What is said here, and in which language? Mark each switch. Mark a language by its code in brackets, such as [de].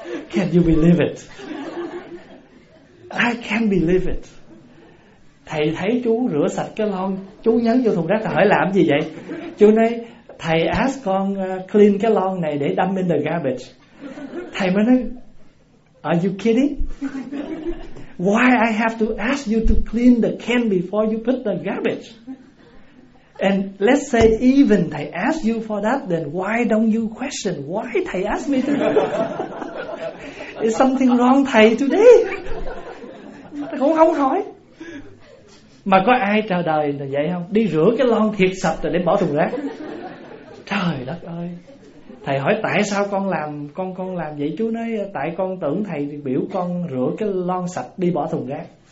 [en] Can you believe it? I can't believe it. [vi] Thầy thấy chú rửa sạch cái lon, chú nhấn vô thùng rác, thầy hỏi làm gì vậy? Chú nói thầy [en] ask [vi] con [en] clean [vi] cái lon này để [en] dump in the garbage. [vi] Thầy mới nói [en] are you kidding? Why I have to ask you to clean the can before you put the garbage? And let's say even thầy ask you for that, then why don't you question why thầy ask me to do that? Is something wrong thầy today? [vi] Thầy cũng không hỏi. Mà có ai trời đời là vậy không? Đi rửa cái lon thiệt sạch rồi để bỏ thùng rác. Trời đất ơi. Thầy hỏi tại sao con làm vậy? Chú nói tại con tưởng thầy biểu con rửa cái lon sạch đi bỏ thùng rác.